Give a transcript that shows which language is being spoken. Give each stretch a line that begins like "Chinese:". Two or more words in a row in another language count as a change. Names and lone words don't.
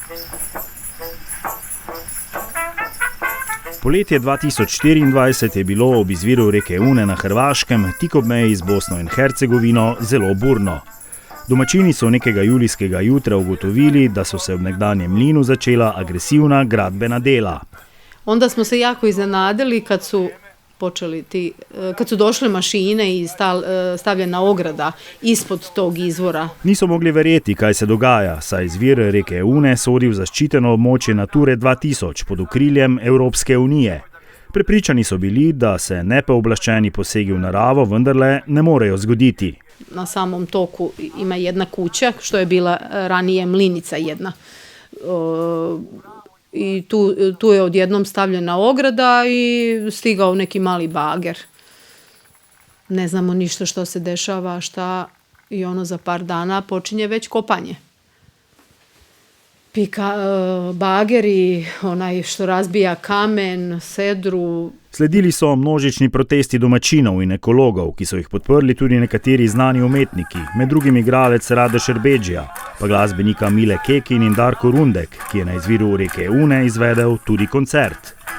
Slovenian: Poletje 2024 je bilo ob izviru reke Une na Hrvaškem, tik ob meji z Bosno in Hercegovino, zelo burno. Domačini so nekega julijskega jutra ugotovili, da so se v nekdanjem mlinu začela agresivna gradbena dela.
Croatian: Onda smo se jako iznenadili kad su došle mašine i stavljena ograda ispod tog izvora.
Slovenian: Niso mogli verjeti, kaj se dogaja, saj izvir reke Une sodi v zaščiteno območje Nature 2000 pod okriljem Evropske unije. Prepričani so bili, da se nepooblaščeni posegi v naravo vendarle ne morejo zgoditi.
Croatian: Na samom toku ima jedna kuća, što je bila ranije mlinica jedna. I tu je odjednom stavljena ograda i stigao neki mali bager. Ne znamo ništa što se dešava, i za par dana počinje već kopanje. Pika bager i onaj što razbija kamen, sedru.
Slovenian: Sledili so množični protesti domačinov in ekologov, ki so jih podprli tudi nekateri znani umetniki, med drugim igralec Rade Šerbedžija, pa glasbenika Mile Kekin in Darko Rundek, ki je na izviru reke Une izvedel tudi koncert.